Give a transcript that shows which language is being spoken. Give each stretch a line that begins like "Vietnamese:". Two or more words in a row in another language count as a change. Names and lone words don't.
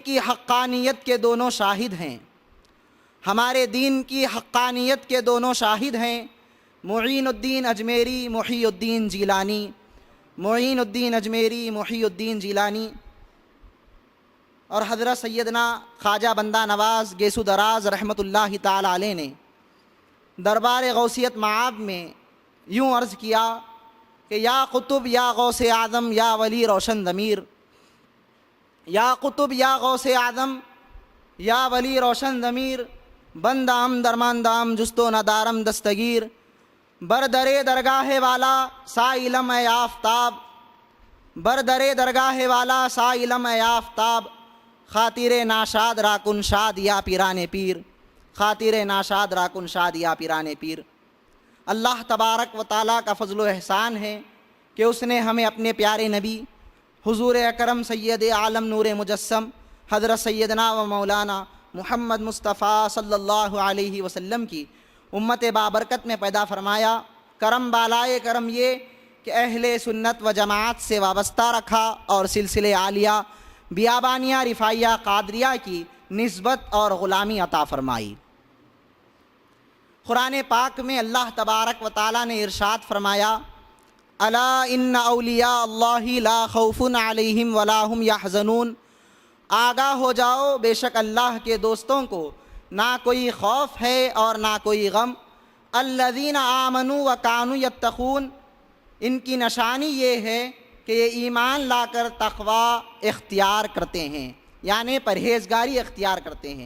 Urdu: کی حقانیت کے دونوں شاہد ہیں، ہمارے دین کی حقانیت کے دونوں شاہد ہیں، معین الدین اجمیری محی الدین جیلانی، معین الدین اجمیری محی الدین جیلانی، اور حضرت سیدنا خواجہ بندہ نواز گیسو دراز رحمۃ اللہ تعالی علیہ نے دربار غوثیت معاب میں یوں عرض کیا کہ
Persian: یا قطب یا غوث اعظم یا ولی روشن ضمیر، یا قطب یا غوث اعظم یا ولی روشن ضمیر، بندام درماندام جستو ندارم دستگیر، بردرے درگاہ والا سائلم اے آفتاب، بردرے درگاہ والا سائلم اے آفتاب، خاطر ناشاد راکن شاد یا پیران پیر، خاطر ناشاد راکن شاد یا پیران پیر۔
Urdu: اللہ تبارک و تعالیٰ کا فضل و احسان ہے کہ اس نے ہمیں اپنے پیارے نبی حضور اکرم سید عالم نور مجسم حضرت سیدنا و مولانا محمد مصطفیٰ صلی اللہ علیہ وسلم کی امت بابرکت میں پیدا فرمایا۔ کرم بالائے کرم یہ کہ اہل سنت و جماعت سے وابستہ رکھا اور سلسلے عالیہ بیابانیہ رفاعیہ قادریہ کی نسبت اور غلامی عطا فرمائی۔ قرآن پاک میں اللہ تبارک و تعالیٰ نے ارشاد فرمایا
Arabic: الا ان اولیاء اللہ لا خوف علیہم ولا هم یحزنون،
Urdu: آگاہ ہو جاؤ بے شک اللہ کے دوستوں کو نہ کوئی خوف ہے اور نہ کوئی غم،
Arabic: الذین آمنوا وکانوا یتقون،
Urdu: ان کی نشانی یہ ہے کہ یہ ایمان لا کر تقوی اختیار کرتے ہیں، یعنی پرہیزگاری اختیار کرتے ہیں۔